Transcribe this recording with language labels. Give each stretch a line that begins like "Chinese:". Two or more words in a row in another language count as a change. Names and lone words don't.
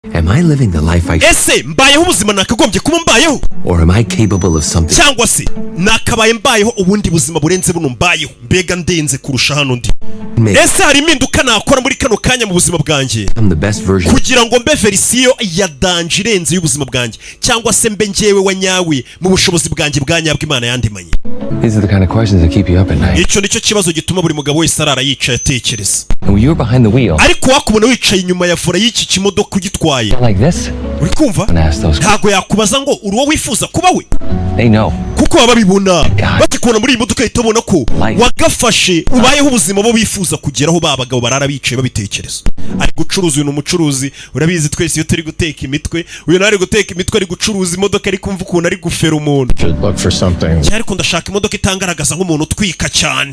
English: Am I living the life I
Kinyarwanda: ese mbayeho ubuzima nakagombye kuba mbayeho,
English: or am I capable of something?
Kinyarwanda: cyangwa se nakabaye mbayeho ubundi buzima burenze buno mbayeho, mbega ndenze kurusha hano ndi? Ese hari impinduka nakora muri kano kanya mu buzima bwanjye
English: I'm the best version
Kinyarwanda: kugira ngo mbe verisiyo ya danje irenze y'ubuzima bwanjye, cyangwa se mbe njyewe wa nyawe mu bushobozi bwanjye bwa nyabwo Imana yandemanye?
English: These are the kind of questions that keep you up at night.
Kinyarwanda: Icyo nicyo kibazo gituma buri mugabo wese arara yicaye atekereza.
English: And when you're behind the wheel,
Kinyarwanda: ariko wakubona wicaye inyuma ya vora y'iki kimodoka ugitwaye
English: like this,
Kinyarwanda: uri kumva ntago yakubaza ngo uri uwo wifuza kuba we.
English: They know.
Kinyarwanda: Kuko baba bibona bakikubona muri iyi modoka ahita babona ko wagafashe ubayeho ubuzima bo bifuza kugeraho. Ba bagabo barara bicaye babitekereza. Ari gucuruza, uyu ni umucuruzi, urabizi twese iyo turi guteka imitwe, uyu nari guteka imitwe ari gucuruza imodoka, ari kumva ukuntu ari gufera umuntu. Ariko ndashaka imodoka itangaragaza nk'umuntu utwika cyane.